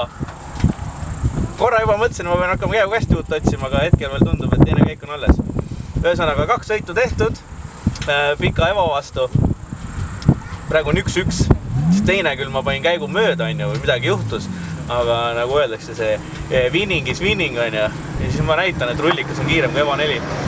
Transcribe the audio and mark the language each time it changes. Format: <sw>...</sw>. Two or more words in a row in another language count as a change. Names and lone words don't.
<et>Korra juba mõtlesin, ma pean hakkama käekästi uut otsima, aga hetkel veel tundub, et teine käik on alles. Ühesõnaga 2 sõitu tehtud, pika Evo vastu. Praegu on 1-1, siis teine küll ma panin käigu mööda on ja või midagi juhtus. Aga nagu öeldakse, see</et> <en>winning is winning</en> <et>on ja siis ma näitan, et rullikas on kiirem kui Evo 4.</et>